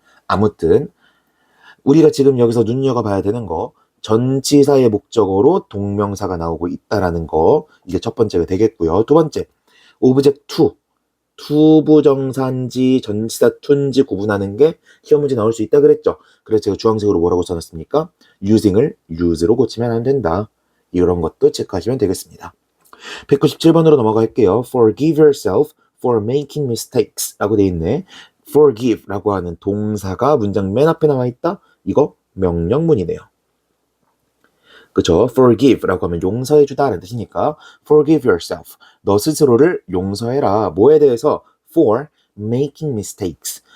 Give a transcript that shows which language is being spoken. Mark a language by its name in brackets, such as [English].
[Korean] 아무튼 우리가 지금 여기서 눈여겨봐야 되는 거, 전치사의 목적어로 동명사가 나오고 있다라는 거, 이게 첫 번째가 되겠고요. 두 번째, object to, 투부정사인지 전치사 to인지 구분하는 게 시험 문제 나올 수 있다 그랬죠. 그래서 제가 주황색으로 뭐라고 써놨습니까? using을 use로 고치면 안 된다. 이런 것도 체크하시면 되겠습니다. 197번으로 넘어갈게요. [English] Forgive yourself for making mistakes [Korean] 라고 돼 있네. forgive 라고 하는 동사가 문장 맨 앞에 나와 있다. 이거 명령문이네요. 그쵸? forgive 라고 하면 용서해주다 라는 뜻이니까 [English] forgive yourself, [Korean] 너 스스로를 용서해라. 뭐에 대해서? [English] for making mistakes,